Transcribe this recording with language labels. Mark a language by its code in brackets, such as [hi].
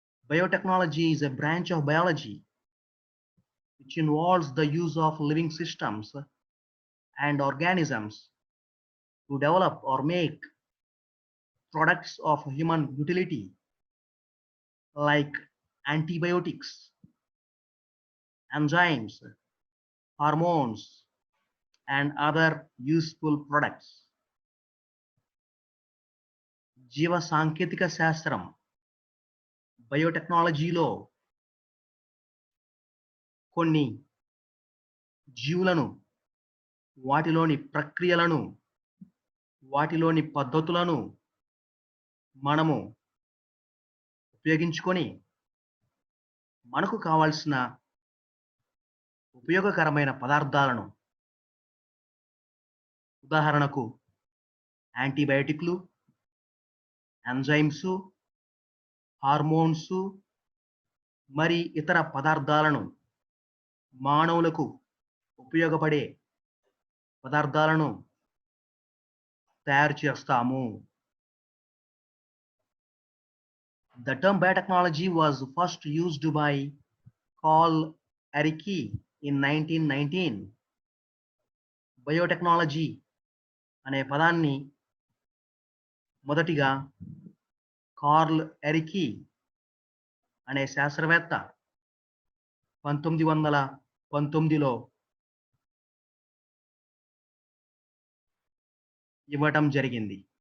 [en] Biotechnology is a branch of biology which involves the use of living systems and organisms to develop or make products of human utility like antibiotics, enzymes, hormones, and other useful products. [te] జీవ సాంకేతిక శాస్త్రం బయోటెక్నాలజీలో కొన్ని జీవులను, వాటిలోని ప్రక్రియలను, వాటిలోని పద్ధతులను మనము ఉపయోగించుకొని మనకు కావాల్సిన ఉపయోగకరమైన పదార్థాలను, ఉదాహరణకు యాంటీబయాటిక్లు, ఎంజైమ్స్, హార్మోన్స్ మరి ఇతర పదార్థాలను, మానవులకు ఉపయోగపడే పదార్థాలను తయారు చేస్తాము. [en] The term biotechnology was first used by Carl Ehricke in 1919. [te] Biotechnology అనే పదాన్ని మొదటిగా కార్ల్ ఎరికీ అనే శాస్త్రవేత్త 1919లో ఇవ్వటం జరిగింది.